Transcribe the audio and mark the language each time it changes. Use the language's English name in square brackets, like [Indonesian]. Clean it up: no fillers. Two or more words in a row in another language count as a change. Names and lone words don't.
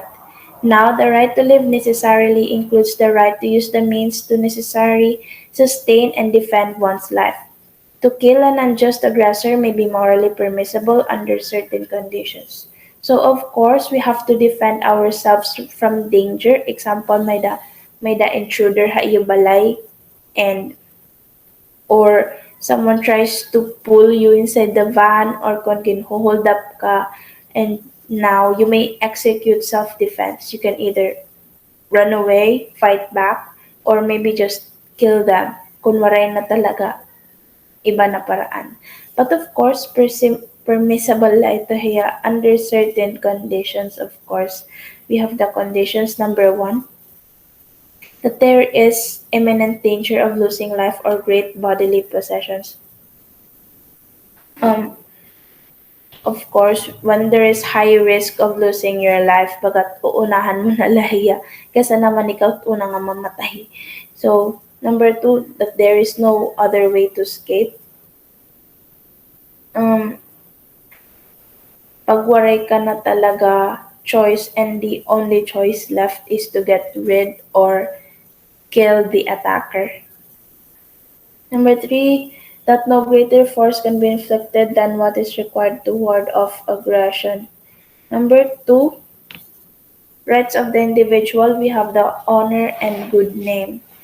[English] Now, the right to live necessarily includes the right to use the means to necessarily sustain and defend one's life. To kill an unjust aggressor may be morally permissible under certain conditions. So of course, we have to defend ourselves from danger. Example, may the intruder [Waray] ha iyo balay [English] and or someone tries to pull you inside the van or [Waray] kung hold up ka [English] and now you may execute self-defense. You can either run away, fight back, or maybe just kill them. [Waray] Kung waray na talaga iba na paraan. [English] But of course, permissible [Waray] la ito hiya [English] under certain conditions, of course. we have the conditions. Number one, that there is imminent danger of losing life or great bodily possessions. Um, of course, when there is high risk of losing your life, [Waray] bagat uunahan mo na lahiya, kesa naman ikaw una nga mamatay. [English] So, number two, that there is no other way to escape. Um, [Waray] Pag waray ka na talaga [English] choice and the only choice left is to get rid or kill the attacker. Number three, that no greater force can be inflicted than what is required to ward off aggression. Number two, rights of the individual, we have the honor and good name.